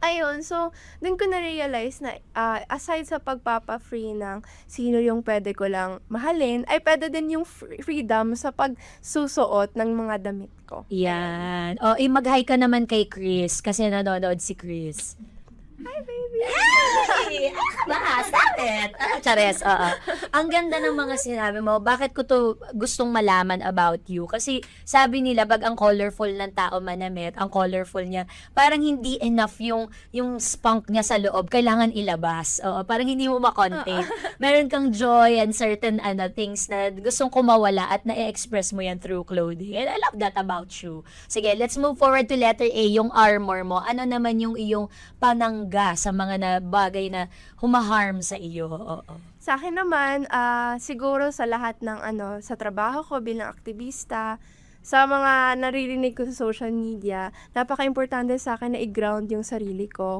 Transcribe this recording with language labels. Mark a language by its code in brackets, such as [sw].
[tl] Ayun, so, dun ko na-realize na aside sa pagpapa-free ng sino yung pwede ko lang mahalin, ay pwede din yung freedom sa pagsusuot ng mga damit ko. Yan. Oh, mag-hi ka naman kay Chris kasi nanonood si Chris. [en] Hi, baby! Hey! Stop it! [tl] Chares, oo. Ang ganda ng mga sinabi mo. Bakit ko to gustong malaman about you? Kasi sabi nila, bag ang colorful ng tao manamit, ang colorful niya, parang hindi enough yung spunk niya sa loob. Kailangan ilabas. Oo, parang hindi mo makontain. Meron kang [en] joy and certain things [tl] na gustong kumawala at na-express mo yan through clothing. [en] And I love that about you. Sige, let's move forward to letter A, [tl] yung armor mo. Ano naman yung iyong panangga sa mga bagay na humaharm sa iyo? Oo. Sa akin naman, siguro sa lahat ng sa trabaho ko bilang aktivista, sa mga naririnig ko sa social media, napaka-importante sa akin na i-ground yung sarili ko.